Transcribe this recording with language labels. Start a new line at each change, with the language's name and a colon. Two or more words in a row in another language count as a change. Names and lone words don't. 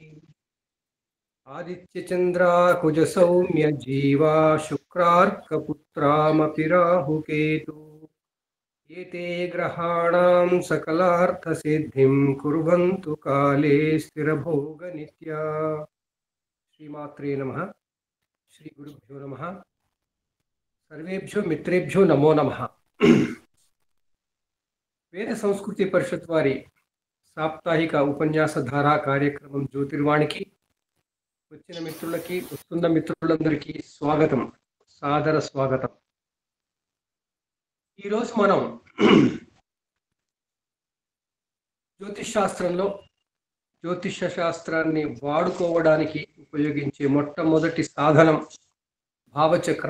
Sanskrit: आदित्यचन्द्राकुज सौम्य जीवा शुक्रार्कपुत्रामपि राहुकेतु एते ग्रहाणां सकलार्थसिद्धिं कुर्वन्तु काले स्थिरभोगनित्या। श्रीमात्रे नमः। श्रीगुरुभ्यो नमः। सर्वेभ्यो मित्रेभ्यो नमो नमः।
Telugu: వేద సంస్కృతి పరిషత్ వారి సాప్తాహిక ఉపన్యాస ధారా కార్యక్రమం జ్యోతిర్వాణికి వచ్చిన మిత్రులకి వస్తున్న మిత్రులందరికీ స్వాగతం, సాదర స్వాగతం. ఈరోజు మనం జ్యోతిష శాస్త్రాన్ని వాడుకోవడానికి ఉపయోగించే మొట్టమొదటి సాధనం భావచక్రం.